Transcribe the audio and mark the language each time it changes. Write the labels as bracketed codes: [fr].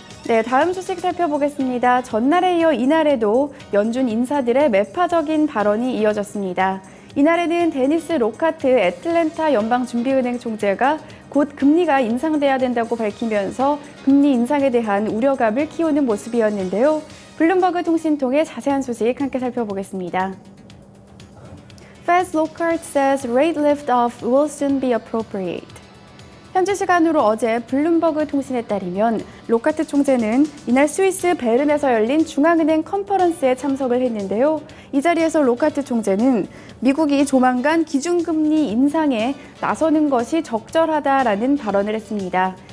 [ko] 네, 다음 소식 살펴보겠습니다. 전날에 이어 이날에도 연준 인사들의 매파적인 발언이 이어졌습니다. 이날에는 데니스 로카트 애틀랜타 연방준비은행 총재가 곧 금리가 인상돼야 된다고 밝히면서 금리 인상에 대한 우려감을 키우는 모습이었는데요. 블룸버그 통신통의 자세한 소식 함께 살펴보겠습니다. [en] Fed's Lockhart says rate lift-off will soon be appropriate. [ko] 현지 시간으로 어제 블룸버그 통신에 따르면 로카트 총재는 이날 스위스 베른에서 열린 중앙은행 컨퍼런스에 참석을 했는데요. 이 자리에서 로카트 총재는 미국이 조만간 기준금리 인상에 나서는 것이 적절하다라는 발언을 했습니다.